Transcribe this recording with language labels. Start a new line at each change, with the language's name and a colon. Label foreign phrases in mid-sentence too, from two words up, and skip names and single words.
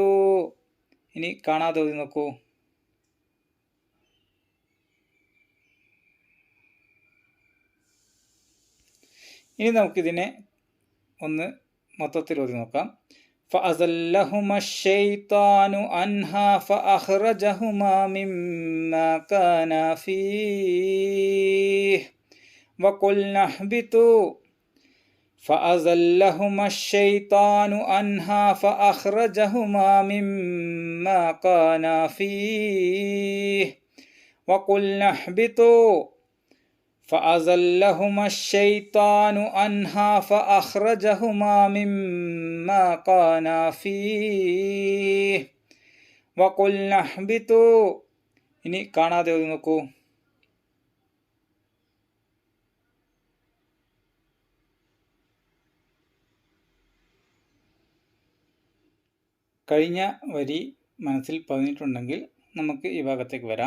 Malayalam: ഇനി കാണാതെ ഓതി നോക്കൂ. ഇനി നമുക്കിതിനെ ഒന്ന് മൊത്തത്തിൽ ഓതി നോക്കാം.
Arabic: فأزلهما الشيطان عنها فأخرجهما مما كانا فيه وقلنا اهبطوا فأزلهما الشيطان عنها فأخرجهما مما كانا فيه وقلنا اهبطوا فأزلهما الشيطان عنها فأخرجهما مما كانا فيه وقلنا اهبطوا.
Malayalam: ഇനി കാണാതെ ഓതി നോക്കൂ. കഴിഞ്ഞ വരി മനസ്സിൽ പതിഞ്ഞിട്ടുണ്ടെങ്കിൽ നമുക്ക് ഈ ഭാഗത്തേക്ക് വരാം.